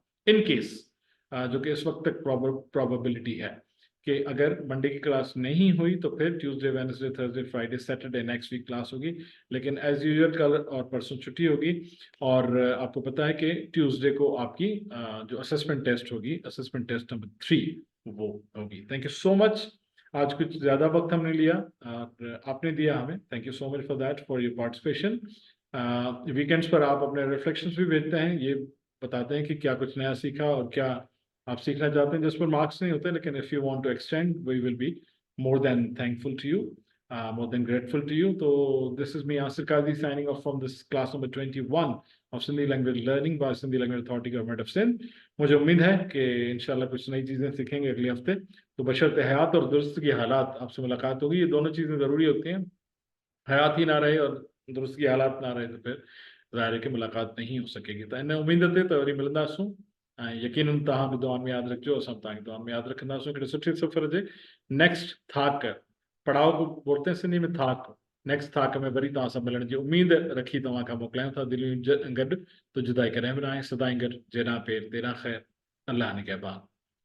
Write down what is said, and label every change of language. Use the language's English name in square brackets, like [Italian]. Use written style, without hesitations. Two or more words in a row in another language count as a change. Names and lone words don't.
[English] in case [Urdu] جو کہ اس وقت تک پروبیبلٹی ہے کہ اگر منڈے کی کلاس نہیں ہوئی تو پھر [English] Tuesday, Wednesday, Thursday, Friday, Saturday next week [Urdu] کلاس ہوگی. لیکن [English] as usual [Urdu] کل اور پرسوں چھٹی ہوگی۔ اور آپ کو پتا ہے کہ ٹیوزڈے کو آپ کی جو [English] assessment test [Urdu] ہوگی, [English] assessment test number 3 [Urdu] وہ ہوگی. [English] thank you so much. [Urdu] آج کچھ زیادہ وقت ہم نے لیا اور آپ نے دیا ہمیں. [English] thank you so much for that, for your participation. [Urdu] ویک اینڈز پر آپ اپنے ریفلیکشنز بھی بھیجتے ہیں، یہ بتاتے ہیں کہ کیا کچھ نیا سیکھا اور کیا آپ سیکھنا چاہتے ہیں جس پر مارکس نہیں ہوتے. [English] lekin if you want to extend we will be more than thankful to you, more than grateful to you. to this is me Yasir Qazi signing off from this class number 21 of Sindhi language learning by Sindhi Language Authority Government of Sindh. [Urdu] مجھے امید ہے کہ ان شاء اللہ کچھ نئی چیزیں سیکھیں گے اگلے ہفتے. تو بشرط حیات اور درست کی حالات آپ سے ملاقات ہوگی. یہ دونوں چیزیں ضروری ہوتی ہیں۔ حیات ہی نہ رہے اور درست کی حالات نہ رہے تو پھر ظاہر ہے کہ ملاقات نہیں ہو سکے گی. [Sindhi] तो इन उम्मीद ते तो वरी मिलंदासूं. यकीनन तव्हां बि दुआ में यादि रखिजो, असां तव्हांखे दुआ में यादि रखंदासीं. हिकिड़े सुठे सफ़र जे नेक्स्ट थाक, [Urdu] پڑاؤ کو بولتے ہیں سندھی میں تھاک, [Sindhi] नेक्स्ट थाक में वरी तव्हां सां मिलण जी उम्मीद रखी तव्हां खां मोकिलियां था. दिलियूं गॾु तो जुदाई कॾहिं बि न आहे. सदाईं गॾु, जेॾां पेर तेॾां ख़ैर. अल्लाह निगहबान.